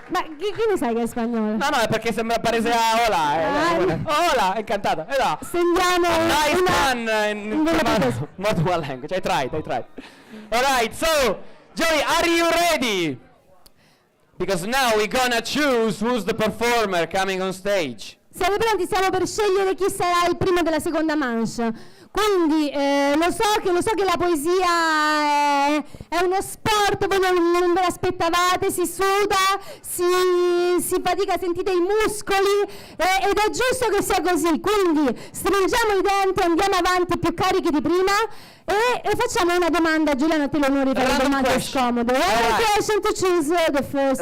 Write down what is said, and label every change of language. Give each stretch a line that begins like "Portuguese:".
Italian: Ma chi ne sai che è spagnolo? No, è perché sembra parese a hola.
Spanish: Hola, encantado.
Italian: Sentiamo
English: Nice
Italian: una
English: in
Italian: bella protesta.
English: multiple language. I tried. Alright, so, Joey, are you ready? Because now we're gonna choose who's the performer coming on stage.
Italian: Siamo pronti, stiamo per scegliere chi sarà il primo della seconda manche. Quindi lo so che la poesia è uno sport, voi non ve l'aspettavate, si suda, si fatica, sentite i muscoli ed è giusto che sia così. Quindi stringiamo i denti, andiamo avanti più carichi di prima e facciamo una domanda. Giuliano, a te l'onore di fare una domanda scomode.
English: Question to choose the first